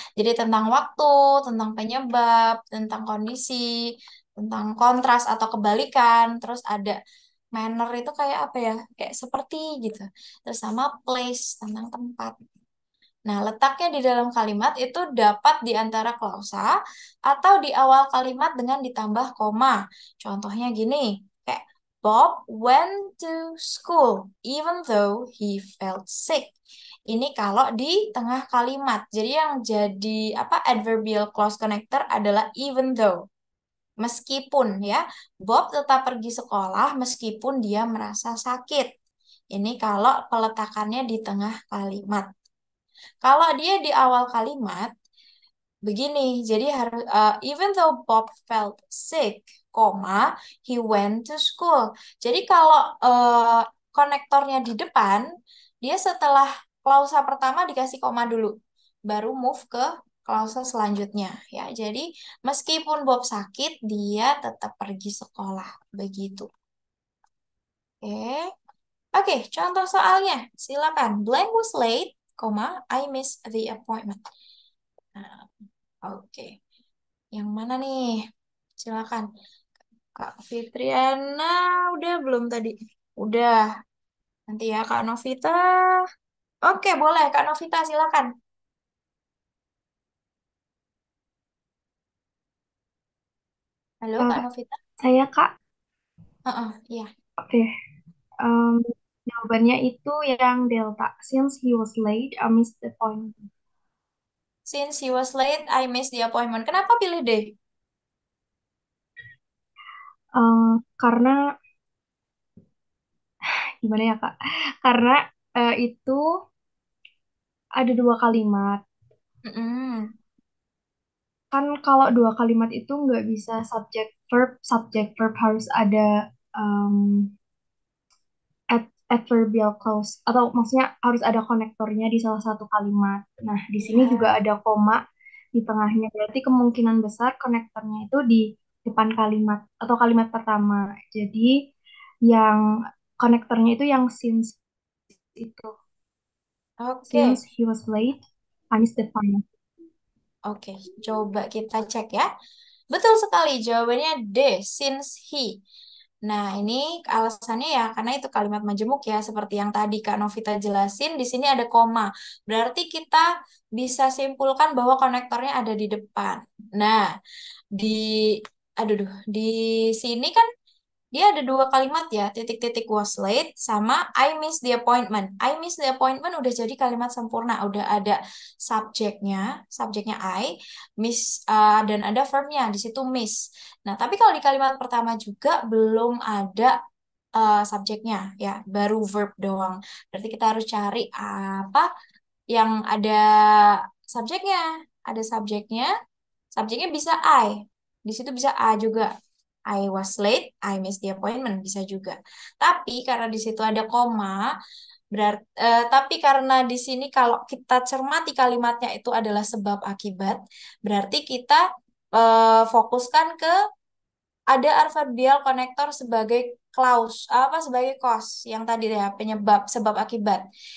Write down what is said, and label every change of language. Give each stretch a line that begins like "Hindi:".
Indonesian: Jadi tentang waktu, tentang penyebab, tentang kondisi, tentang kontras atau kebalikan, terus ada manner itu kayak apa ya? Kayak seperti gitu. Terus sama place, tentang tempat. Nah, letaknya di dalam kalimat itu dapat di antara klausa atau di awal kalimat dengan ditambah koma. Contohnya gini, kayak
English: Bob went to school even though he felt sick.
Indonesian: Ini kalau di tengah kalimat. Jadi yang jadi apa adverbial clause connector adalah even though. Meskipun ya, Bob tetap pergi sekolah meskipun dia merasa sakit. Ini kalau peletakannya di tengah kalimat. Kalau dia di awal kalimat, begini. Jadi harus
English: even though Bob felt sick, he went to school.
Indonesian: Jadi kalau konektornya di depan, dia setelah klausa pertama dikasih koma dulu, baru move ke klausa selanjutnya ya. Jadi meskipun Bob sakit, dia tetap pergi sekolah begitu. Oke. Oke, contoh soalnya. Silakan.
English: Blank was late, I missed the appointment.
Indonesian: Nah, oke. Yang mana nih? Silakan. Kak Fitriana udah belum tadi? Udah. Nanti ya Kak Novita. Oke, boleh Kak Novita silakan. Halo Kak Eh, Novita. saya Kak, Iya. oke. Em, Jawabannya itu yang delta.
English: Since he was late, I missed the point. Since he was late, I missed the appointment.
Indonesian: Kenapa pilih D? Karena gimana ya Kak? Karena itu ada dua kalimat. Mm-mm. Kan kalau dua kalimat itu nggak bisa subject verb harus ada em, adverbial clause atau maksudnya harus ada konektornya di salah satu kalimat. Nah, di sini juga Iya. ada koma di tengahnya. Berarti kemungkinan besar konektornya itu di depan kalimat atau kalimat pertama. Jadi yang konektornya itu yang since itu. Oke.
English: Since he was late, I missed the point.
Indonesian: Oke, coba kita cek ya. Betul sekali, jawabannya D, since he. Nah, ini alasannya ya karena itu kalimat majemuk ya, seperti yang tadi Kak Novita jelasin, di sini ada koma. Berarti kita bisa simpulkan bahwa konektornya ada di depan. Nah, di aduh, di sini kan dia ada dua kalimat ya, titik-titik was late sama
English: I miss the appointment. I miss the appointment
Indonesian: udah jadi kalimat sempurna, udah ada subjeknya I, miss dan ada verbnya di situ miss. Nah, tapi kalau di kalimat pertama juga belum ada subjeknya ya, baru verb doang. Berarti kita harus cari apa yang ada subjeknya. Ada subjeknya bisa I. Di situ bisa A juga.
English: I was late, I missed the appointment bisa juga.
Indonesian: Tapi karena di situ ada koma, tapi karena di sini kalau kita cermati kalimatnya itu adalah sebab akibat, berarti kita fokuskan ke ada adverbial konektor sebagai clause, apa sebagai cause yang tadi ya penyebab sebab akibat.